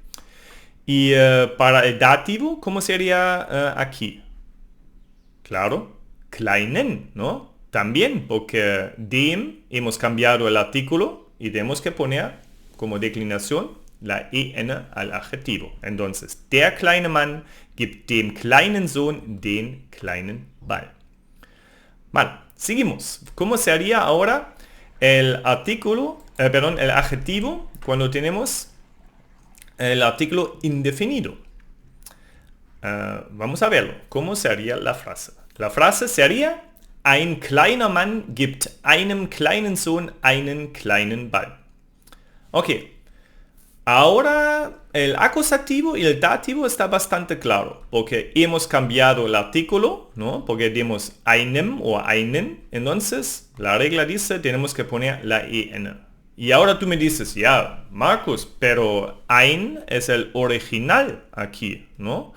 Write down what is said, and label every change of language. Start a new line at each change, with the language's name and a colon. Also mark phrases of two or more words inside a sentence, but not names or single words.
Spanish: Y para el dativo, ¿cómo sería aquí? Claro, kleinen, ¿no? También, porque dem hemos cambiado el artículo y tenemos que poner como declinación la en al adjetivo. Entonces,
German: der kleine Mann gibt dem kleinen Sohn den kleinen Ball.
Spanish: Vale, seguimos. ¿Cómo sería ahora el artículo, el adjetivo cuando tenemos el artículo indefinido? Vamos a verlo. ¿Cómo sería la frase? La frase sería
German: ein kleiner Mann gibt einem kleinen Sohn einen kleinen Ball.
Spanish: Ok. Ahora el acusativo y el dativo está bastante claro. Porque hemos cambiado el artículo, ¿no? Porque dimos einem o einen. Entonces, la regla dice tenemos que poner la en. Y ahora tú me dices, ya, Marcus, pero ein es el original aquí, ¿no?